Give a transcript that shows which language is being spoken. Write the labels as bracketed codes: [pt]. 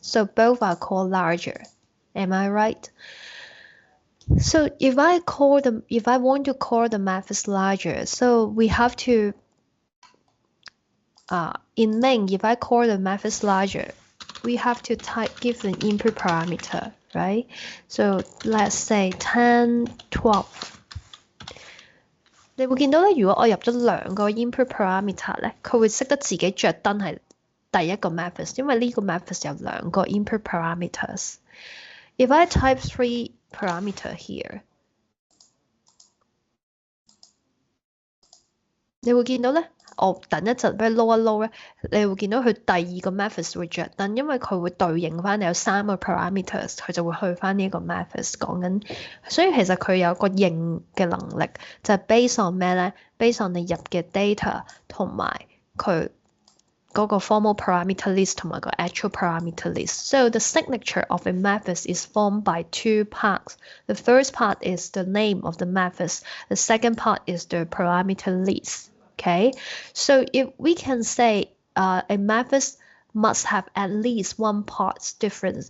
[en] So both are called larger. Am I right? So if I want to call the methods larger, so we have to in main, if I call the methods larger, we have to give an input parameter, right? So let's say 10, 12. [yue] 你會見到咧，如果我入咗兩個 input parameter 咧，佢會識得自己着燈係第一個 methods，因為呢個 methods 有兩個 input parameters. [en] If I type 3 parameter here， [yue] 你會見到咧，我等一陣俾佢撈一撈咧，你會見到佢第二個 methods 會着燈，因為佢會對應翻你有3個 parameters， 佢就會去翻呢一個 methods 講緊，所以其實佢有個認嘅能力，就係 based on 咩咧 ？based on 你入嘅 data 同埋佢嗰個 formal parameter list 同埋個 actual parameter list. [en] So the signature of a method is formed by two parts. The first part is the name of the methods. The second part is the parameter list. Okay, so if we can say a method must have at least one part difference.